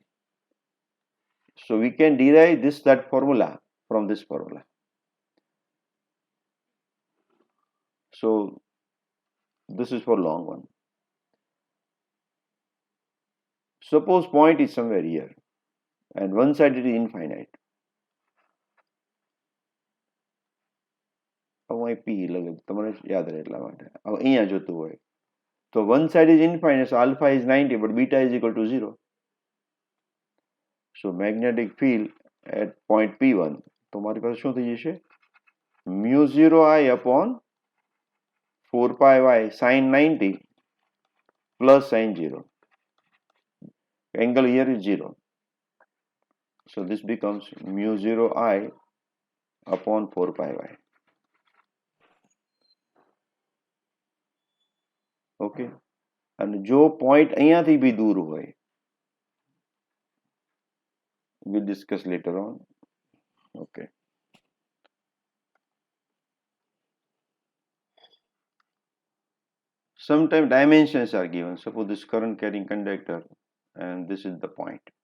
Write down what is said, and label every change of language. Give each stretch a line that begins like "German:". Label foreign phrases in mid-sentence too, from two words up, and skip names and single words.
English: So we can derive that formula from this formula. So this is for long one. Suppose point is somewhere here and one side it is infinite.
Gujarati: હવે P લગે તમારે યાદ રહે એટલા માટે. હવે અહીંયા જોતું હોય તો
English: one side is infinite, so alpha is 90 but beta is equal to 0. So magnetic field at point P1
Gujarati: તો મારી પાસે શું થઈ જશે?
English: mu 0 I upon 4 pi y sine 90 plus sine 0. Angle here is 0. So this becomes mu 0 I upon 4 pi y. Okay.
Gujarati: And જો point અહીંયાથી બી દૂર હોય,
English: we'll discuss later on. Okay. Sometimes dimensions are given. Suppose this current carrying conductor and this is the point.